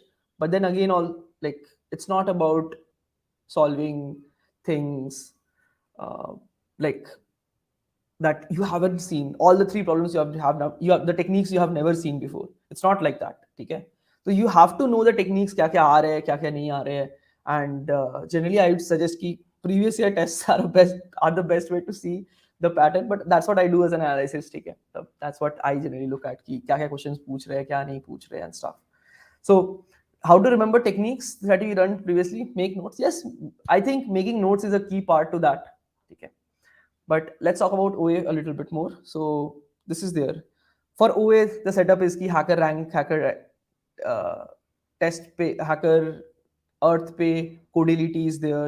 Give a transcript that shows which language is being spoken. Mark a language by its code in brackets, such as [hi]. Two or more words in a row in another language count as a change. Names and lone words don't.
[en] But then again, all like it's not about solving things uh, like that you haven't seen. All the 3 problems you have now, you have the techniques you have never seen before. It's not like that. Okay. So you have to know the techniques, [hi] क्या क्या आ रहे हैं, क्या क्या नहीं आ रहे हैं. [en] And generally I would suggest ki previous year tests are the best way to see the pattern. But that's what I do as an analysis. Okay. So that's what I generally look at, [hi] कि क्या क्या questions पूछ रहे हैं, क्या नहीं पूछ रहे [en] and stuff. So how to remember techniques that we run previously? Make notes. Yes, I think making notes is a key part to that. Okay. But let's talk about OA a little bit more. So this is there. For OA, the setup is ki hacker rank, hacker test pay, hacker earth pay, Codility is there.